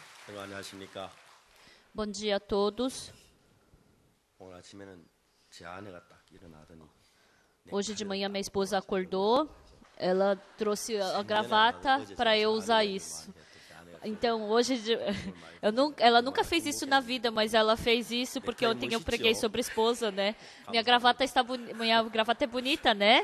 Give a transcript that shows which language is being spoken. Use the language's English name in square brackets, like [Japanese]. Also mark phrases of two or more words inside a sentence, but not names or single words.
[Korean] 여러분 안녕하십니까? [Portuguese] Bom dia a todos. [Korean] 오늘 아침에는 제 아내가 딱 일어나더니 [Portuguese] Hoje de manhã minha esposa acordou, ela trouxe a gravata para eu usar isso. Então hoje ela nunca fez isso na vida, mas ela fez isso porque ontem eu preguei sobre esposa, né? Minha gravata é bonita, né?